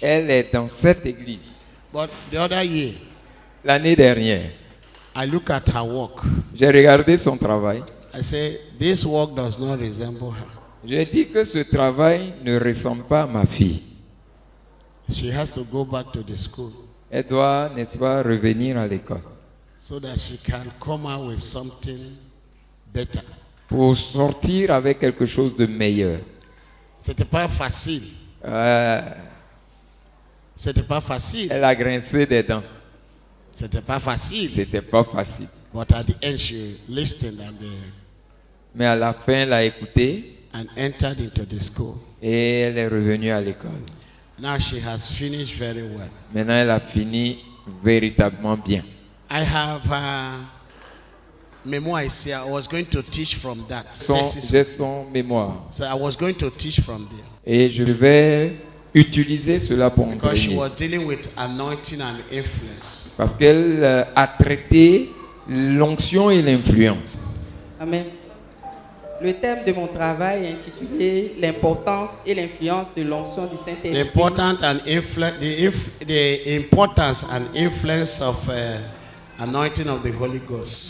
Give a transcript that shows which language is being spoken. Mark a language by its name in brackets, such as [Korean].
[French] Elle est dans cette église. [English] But the other year, [French] l'année dernière, [English] I look at her work. [French] J'ai regardé son travail. [English] I say, this work does not resemble her. [French] J'ai dit que ce travail ne ressemble pas à ma fille. [English] She has to go back to the school. [French] Elle doit, n'est-ce pas, revenir à l'école. [English] So that she can come out with something better. [French] Pour sortir avec quelque chose de meilleur. C'était pas facile. C'était pas facile. Elle a grincé des dents. C'était pas facile. C'était pas facile. [English] But at the end she listened and [French] mais à la fin, elle a écouté. [English] And entered into the school. [French] Et elle est revenue à l'école. [English] Now she has finished very well. [French] Maintenant, elle a fini véritablement bien. [English] I have memoir ici. I was going to teach from that. [French] J'ai son mémoire. [English] So I was going to teach from there. [French] Et je vais utiliser cela pour enseigner. [English] Because she was dealing with anointing and influence. [French] Parce qu'elle a traité l'onction et l'influence. [English] Amen. [French] Le thème de mon travail est intitulé l'importance et l'influence de l'onction du Saint-Esprit. [English] The importance and influence of anointing of the Holy Ghost.